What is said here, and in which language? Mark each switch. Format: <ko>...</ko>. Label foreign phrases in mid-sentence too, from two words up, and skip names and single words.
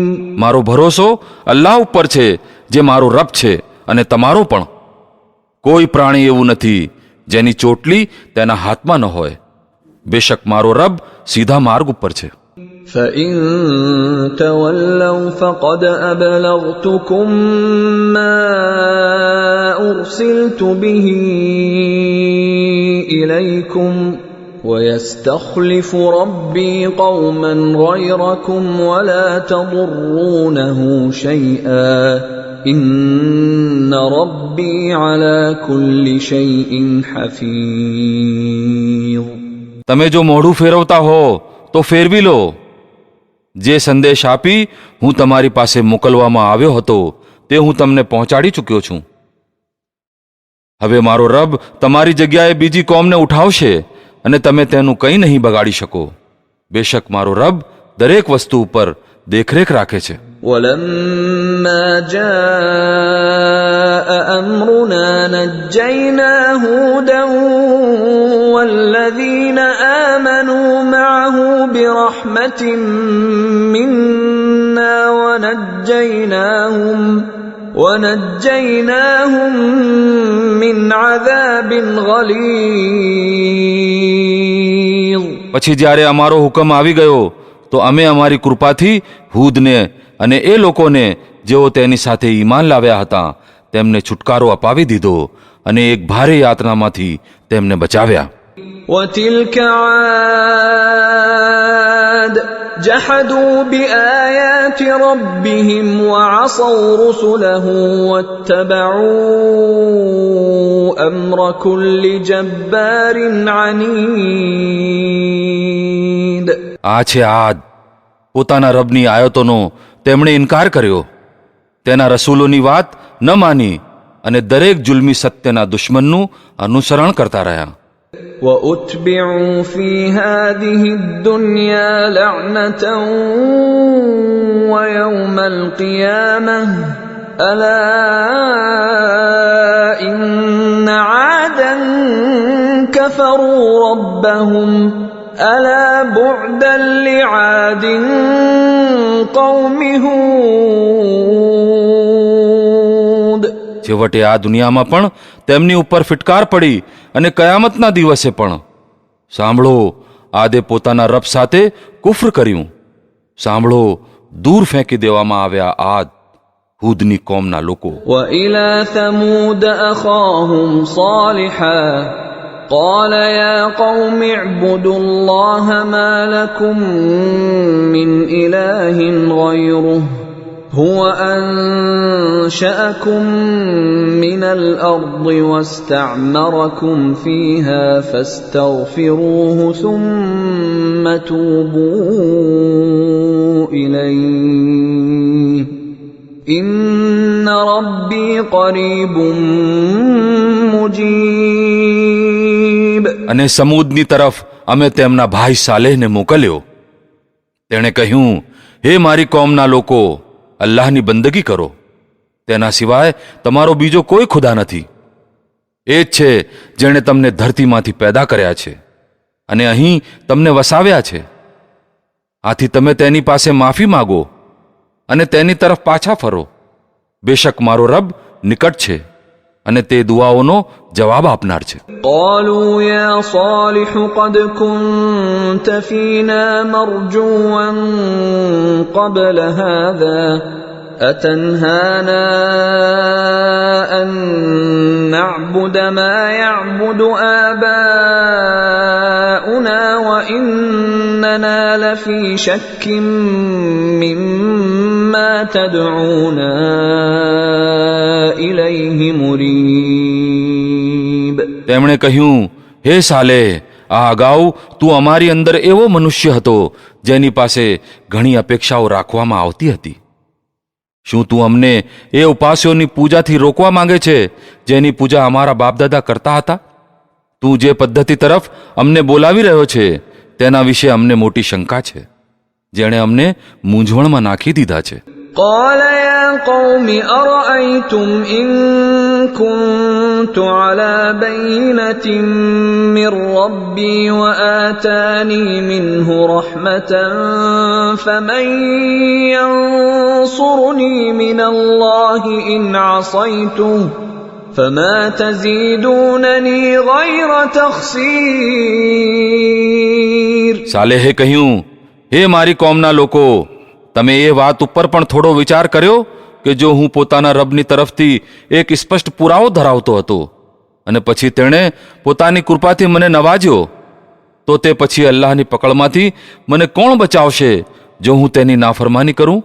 <gu>મારો ભરોસો અલ્લાહ ઉપર છે જે મારો રબ છે અને તમારો પણ. કોઈ પ્રાણી એવું નથી જેની ચોટલી તેના હાથમાં ન હોય. બેશક મારો રબ સીધા માર્ગ ઉપર છે.</gu> <ar>فإن تولوا فقد أبلغتكم ما أرسلت به إليكم ويستخلف ربي قوما غيركم ولا تضرونه شيئا إن ربي على كل شيء حفيظ.</ar> <gu>તમે જો મોઢું ફેરવતા હો તો ફેરવી લો. જે સંદેશ આપી હું તમારી પાસે મોકલવામાં આવ્યો હતો તે હું તમને પહોંચાડી ચૂક્યો છું. હવે મારો રબ તમારી જગ્યાએ બીજી કોમને ઉઠાવશે અને તમે તેનું કંઈ નહીં બગાડી શકો. બેશક મારો રબ દરેક વસ્તુ ઉપર દેખરેખ રાખે છે.</gu> <ar>ولما جاء أمرنا نجينا هودا والذين آمنوا معه برحمة منا ونجيناهم من عذاب غليظ.</ar> <gu>પછી જ્યારે અમારો હુકમ આવી ગયો તો અમે અમારી કૃપાથી હૂદને અને એ લોકોને જેઓ તેની સાથે ઈમાન લાવ્યા હતા તેમને છુટકારો અપાવી દીધો અને એક ભારે યાતનામાંથી તેમને બચાવ્યા.</gu> <ar>وتلك عاد جحدوا بآيات ربهم وعصوا رسله واتبعوا أمر كل جبار عنيد.</ar> <gu>આ છે આદ. પોતાના રબની આયતોનો તેમણે ઇનકાર કર્યો, તેના રસૂલોની વાત ન માની અને દરેક જુલ્મી સત્યના દુશ્મનનું અનુસરણ કરતા રહ્યા.</gu> <ar>وأتبعوا في هذه الدنيا لعنة ويوم القيامة ألا إن عادا كفروا ربهم ألا بعدا لعاد قوم هود.</ar> <gu>છેવટે આ દુનિયામાં પણ તેમની ઉપર ફિટકાર પડી અને કયામતના દિવસે પણ. સાંભળો, આદે પોતાના રબ સાથે કુફર કર્યું. સાંભળો, દૂર ફેંકી દેવામાં આવ્યા આદ, હૂદની કોમના લોકો.</gu> <ar>وإلى ثمود أخاهم صالحا قال يا قوم اعبدوا الله ما لكم من إله غيره هو أنشأكم من الأرض واستعمركم فيها فاستغفروه ثم توبوا إليه إن ربي قريب مجيب.</ar> <gu>અને સમૂદની તરફ અમે તેમના ભાઈ સાલેહને મોકલ્યો. તેણે કહ્યું, હે મારી કોમના લોકો, અલ્લાહની બંદગી કરો. તેના સિવાય તમારો બીજો કોઈ ખુદા નથી. એ જ છે જેણે તમને ધરતીમાંથી પેદા કર્યા છે અને અહીં તમને વસાવ્યા છે. આથી તમે તેની પાસે માફી માગો અને તેની તરફ પાછા ફરો. બેશક મારો રબ નિકટ છે અને તે દુઆઓનો જવાબ આપનાર છે.</gu> <ar>قالوا يا صالح قد كنت فينا مرجوا قبل هذا أتنهانا أن نعبد ما يعبد آباؤنا وإننا لفي شك مما تدعونا إليه مريب.</ar> <gu>તેમણે કહ્યું, હે સાલેહ, આ અગાઉ તું અમારી અંદર એવો મનુષ્ય હતો જેની પાસે ઘણી અપેક્ષાઓ રાખવામાં આવતી હતી. શું તું અમને એ ઉપાસ્યોની પૂજાથી રોકવા માંગે છે જેની પૂજા અમારા બાપદાદા કરતા હતા? તું જે પદ્ધતિ તરફ અમને બોલાવી રહ્યો છે તેના વિશે અમને મોટી શંકા છે, જેણે અમને મૂંઝવણમાં નાખી દીધા છે.</gu> <ar>قال يا قوم أرأيتم إن كنت على بينة من ربي وآتاني منه رحمة فمن ينصرني من الله إن عصيته فما تزيدونني غير تخسير.</ar> <gu>સાલેહે કહ્યું, હે મારી કોમના લોકો, તમે એ વાત ઉપર પણ થોડો વિચાર કર્યો કે જો હું પોતાના રબની તરફથી એક સ્પષ્ટ પુરાવો ધરાવતો હતો અને પછી તેણે પોતાની કૃપાથી મને નવાજ્યો, તો તે પછી અલ્લાહની પકડમાંથી મને કોણ બચાવશે જો હું તેની નાફરમાની કરું?</gu>